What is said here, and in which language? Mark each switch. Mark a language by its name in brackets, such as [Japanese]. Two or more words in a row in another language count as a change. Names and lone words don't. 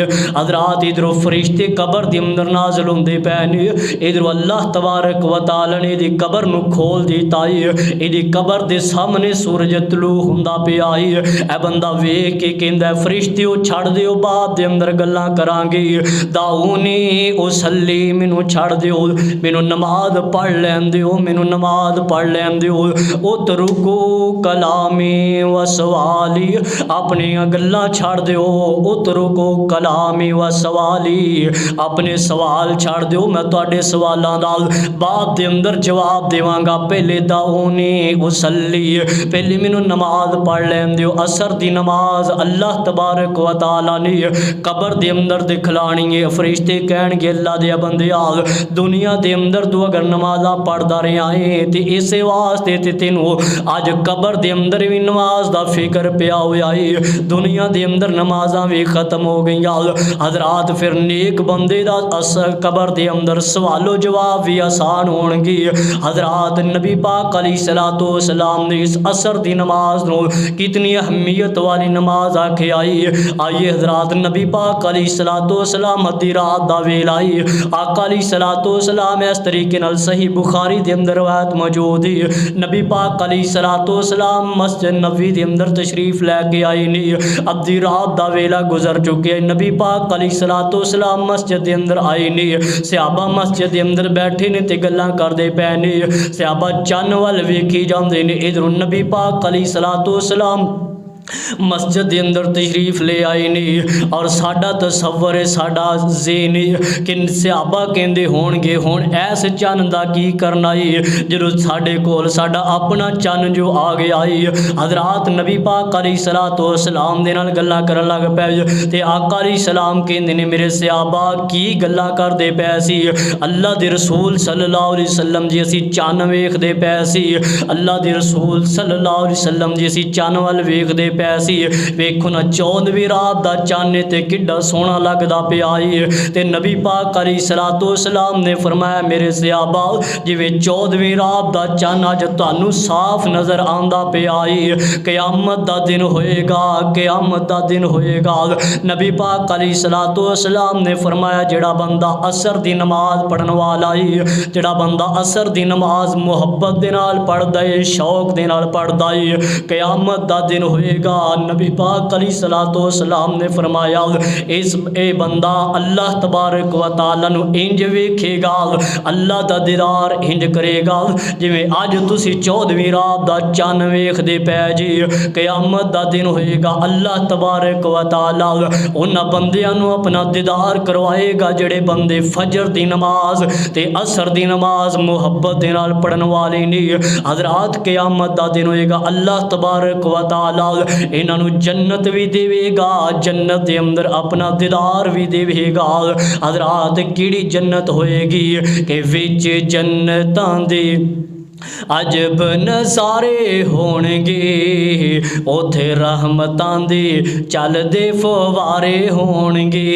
[Punjabi] حضرات ادھروں فرشتے قبر دے اندر نازل ہوندے پے نے، ادھروں [Arabic] اللہ تبارک و تعالی [Punjabi] نے دی قبر نو کھول دیتا ہے، ایدی قبر دے سامنے سورج طلوع ہوندا پیا ہے، اے بندہ ویکھ کے کہندا فرشتیو چھڑ دیو بعد دے اندر گلاں کران گے، [Arabic] دعونی اصلی، [Punjabi] مینوں چھڑ دیو، مینوں نماز پڑھ لین دیو، مینوں نماز پڑھ لین دیو، [Arabic] اترکو کلامی و سوالی، [Punjabi] اپنی گلاں چھڑ دیو، [Arabic] اترکو کلامی و سوالی، [Punjabi] اپنے سوال چھڑ دیو، میں تواڈے سوالاں دا بعد دے اندر جواب دیواں گا، پہلے [Arabic] دعونی اصلی، [Punjabi] پہلے مینوں نماز پڑھ لین دیو۔ عصر دی نماز [Arabic] اللہ تبارک و تعالی [Punjabi] نے قبر دے اندر دکھلانی ہے، فرشتے کہن گے اللہ دے بندیا دنیا دے اندر تو اگر نمازاں پڑھدا رہیا ہے تے اسے واسطے تے تینوں اج قبر دے اندر بھی نماز دا فکر پیا ہویا ہے، دنیا دے اندر نمازاں بھی ختم ہو گئیاں۔ حضرات پھر نیک بندے دا قبر دے اندر سوال و جواب بھی آسان ہون گی۔ حضرات نبی پاک [Arabic] علیہ الصلوۃ والسلام [Punjabi] نے اس عصر دی نماز نو کتنی اہمیت والی نماز آکھے آئی۔ آئیے حضرات نبی پاک [Arabic] علیہ الصلوۃ والسلام [Punjabi] دی رات دا ویلا ہے، آقا [Arabic] علیہ الصلوۃ والسلام [Punjabi] اس طریقے نال صحیح بخاری دے اندر روایت موجود ہے، نبی پاک [Arabic] علیہ الصلوۃ والسلام [Punjabi] مسجد نبوی دے اندر تشریف لے کے آئے نے، اب دی رات دا ویلا گزر چکے، نبی پاک [Arabic] علیہ الصلوۃ والسلام [Punjabi] سلام مسجد کے اندر آئے نے. صحابہ مسجد کے اندر بیٹھے نے تے گلاں کردے پئے نے. صحابہ چن ول ویکھی جاندے نے، ادھروں نبی پاک [Arabic] عليه الصلاة والسلام [Punjabi] مسجد کے اندر تشریف لے آئے نے. اور ساڈا تصور ہے، ساڈا ذہن ہے کہ صحابہ کہندے ہونگے ہن ایس چن دا کی کرنا ہے جدوں ساڈے کول ساڈا اپنا چن جو آ گیا ہے. حضرات نبی پاک [Arabic] عليه الصلاة والسلام [Punjabi] دے نال گلاں کرن لگ پئے تے آقا علیہ‌السلام کہندے نے میرے صحابہ کی گلاں کردے پئے سی. اللہ دے رسول [Arabic] صلى الله عليه وسلم [Punjabi] جی اسیں چن ویکھدے پئے سی. اللہ دے رسول [Arabic] صلى الله عليه وسلم [Punjabi] جی اسیں چن ول ویکھدے پیسی. ویکھو نا 14ویں رات دا چن تے کڈا سوہنا لگدا پیا ہے. تے نبی پاک [Arabic] عليه الصلاة والسلام [Punjabi] نے فرمایا میرے صحابہ جویں 14ویں رات دا چن اج تہانوں صاف نظر آندا پیا ہے، قیامت دا دن ہوئے گا، قیامت دا دن ہوئے گا. نبی پاک [Arabic] عليه الصلاة والسلام [Punjabi] نے فرمایا جیہڑا بندہ عصر دی نماز پڑھن والا ہے، جیہڑا بندہ عصر دی نماز محبت دے نال پڑھدا ہے، شوق دے نال پڑھدا ہے، قیامت دا دن ہوئے گا. نبی پاک [Arabic] عليه الصلاة والسلام [Punjabi] نے فرمایا اے بندہ [Arabic] الله تبارك وتعالى [Punjabi] نوں انج ویکھے گا، اللہ دا دیدار انج کرے گا جویں اج تسی 14ویں رات دا چن ویکھدے پے جی. قیامت دا دن ہوئے گا, [Arabic] الله تبارك وتعالى [Punjabi] انہاں بندیاں نوں اپنا دیدار کروائے گا جیہڑے بندے فجر دی نماز تے عصر دی نماز محبت دے نال پڑھن والے نے. حضرات قیامت دا دن ہوئے گا, [Arabic] الله تبارك وتعالى [Punjabi] انہوں جنت بھی دیوے گا، جنت کے اندر اپنا دیدار بھی دیوے گا. حضرات کیہڑی جنت ہوئے گی کہ وچ جنتاں دے عجب نظارے ہونگے، اتھے رحمتاں دے چلدے فوارے ہونگے.